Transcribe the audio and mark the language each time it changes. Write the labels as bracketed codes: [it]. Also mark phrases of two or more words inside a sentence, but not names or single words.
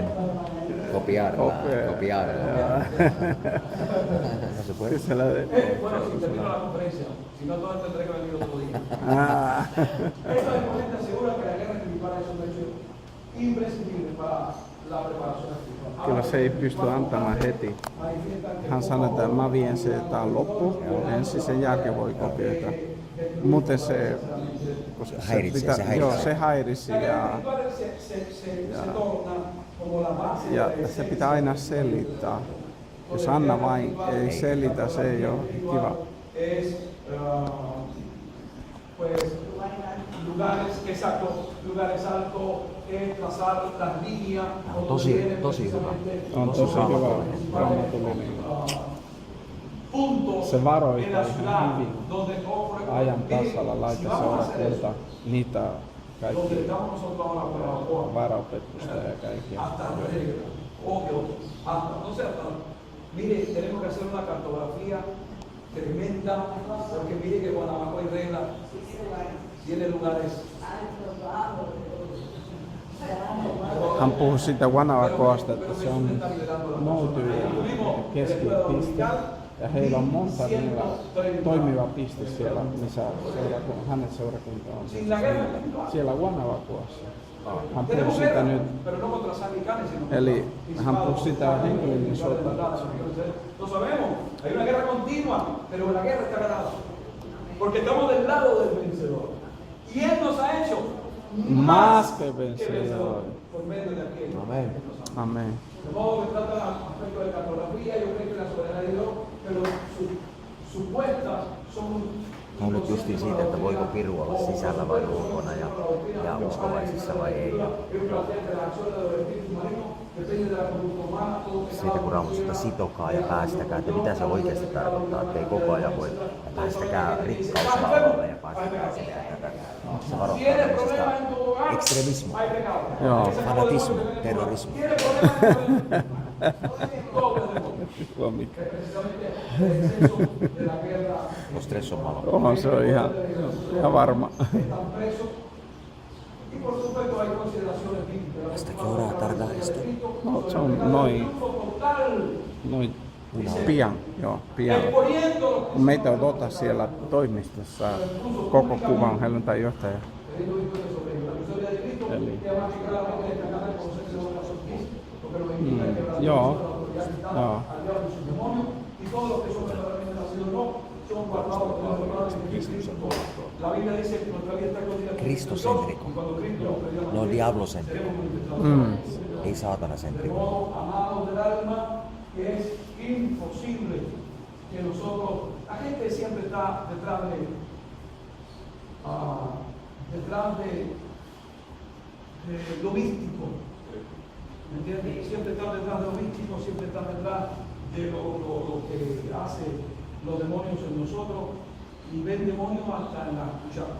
[es] Copiar. No se puede. Bueno, si termino la conferencia, si no todo tendré que venir otro día. Estos exponentes aseguran que la guerra espiritual es un hecho imprescindible para la preparación espiritual. [fi] Kyllä se ei pysty antamaan heti. Hän sanoi, että mä vien se tää loppu, ensin sen jälkeen voi kopioida. Muuten se, koska se häirisi ja se pitää aina selittää. Jos Anna vain ei selitä, se ei ole kiva. [es] Lugares altos, trazar las líneas. [fi] Tosi hyvä. On tosi hyvä raamatullinen. Se varoittaa ihan hyvin ajan tasalla, laita seurakunta, niitä kaikki varaopetusta ja kaikkia. [es] Mire, tenemos que hacer una cartografía tremenda, porque mire que Guanabaco hay reglas, tiene lugares. [fi] Hän puhui siitä Guanabacoasta, että se on noutyjen keskipiste. Ja heillä on monta niillä toimiva piste siellä, missä hänen seurakunta on. Siellä Guanabacoassa. Hän puhui sitä nyt, eli hän puhui sitä henkilöiden sotaa. [es] Más que vencedor. Amén. Amén. De modo que trata el aspecto de cartografía, yo creo que la soberanía de Dios, pero supuestas son... [fi] On nyt justiin siitä, että voiko piru olla sisällä vai ulkona ja uskovaisissa vai ei. Siitä kun Raamattu sitä sitokaa ja päästäkää, että mitä se oikeasti tarkoittaa, ettei koko ajan voi päästäkää rikkausvallalle ja päästäkää sitä tätä. Se varoittaa tämmöisestä ekstremismua, fanatismu, terrorismu. [es] Lo stress on malo. [fi] Onhan se on ihan varma. [es] Hasta que hora tarda esto? No, [fi] se on noin noin pian, joo, pian. Meitä odotetaan siellä toimistossa koko kuvan helluntainjohtaja. Eli, joo, joo. [es] Kristocentrico. No diablocentrico. [fi] Ei saatanacentrico. [es] Que es imposible que nosotros, la gente siempre está detrás de lo místico, ¿me entiendes? Siempre está detrás de lo místico, siempre está detrás de lo que hace los demonios en nosotros, y ven demonios hasta en la cuchara.